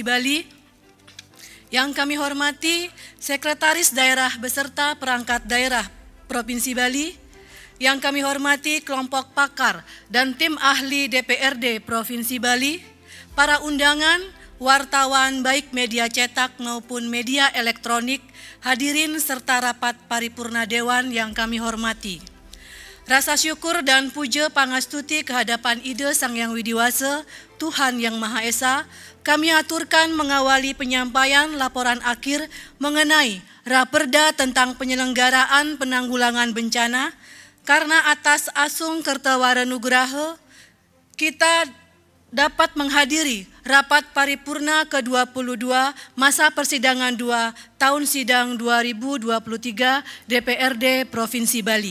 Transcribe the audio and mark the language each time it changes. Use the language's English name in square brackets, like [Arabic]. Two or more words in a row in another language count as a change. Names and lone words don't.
[Indonesian] Bali, yang kami hormati Sekretaris Daerah beserta perangkat daerah Provinsi Bali, yang kami hormati kelompok pakar dan tim ahli DPRD Provinsi Bali, para undangan, wartawan baik media cetak maupun media elektronik, hadirin serta rapat paripurna Dewan yang kami hormati. Rasa syukur dan puja pangastuti kehadapan Ida Sang Yang Widiwasa, Tuhan Yang Maha Esa, kami aturkan mengawali penyampaian laporan akhir mengenai Raperda tentang penyelenggaraan penanggulangan bencana. Karena atas asung Kertawarenugraha, kita dapat menghadiri rapat paripurna ke-22 masa persidangan 2 tahun sidang 2023 DPRD Provinsi Bali.